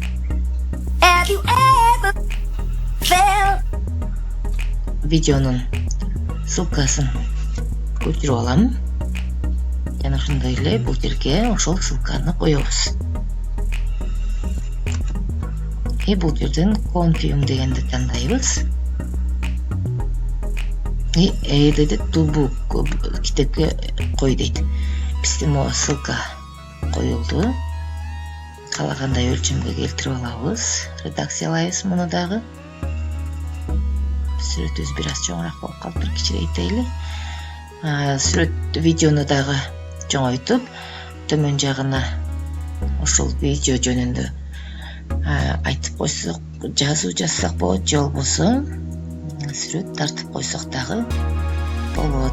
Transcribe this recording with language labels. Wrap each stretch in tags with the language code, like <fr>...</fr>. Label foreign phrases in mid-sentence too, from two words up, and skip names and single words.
<ky>Видеонун ссылкасын көчүрүп алам. Жана ошондой эле бул жерге ошол ссылканы коебуз. И бул жерден Confium дегенди тандайбыз. И</ky> <en>added to book</en> <ky>китепке кой дейт. Биздин могу ссылка коюлду. Каалагандай өлчөмгө келтирип алабыз. Редакциялайбыз муну дагы. Сүрөтүбүз бир аз чоңураак болуп калыптыр, кичирейтели. Сүрөт видеону дагы чоңойтуп, төмөн жагына ошол видео жөнүндө айтып койсок, жазуу жазсак болот, же болбосо сүрөт тартып койсок дагы болот.</ky>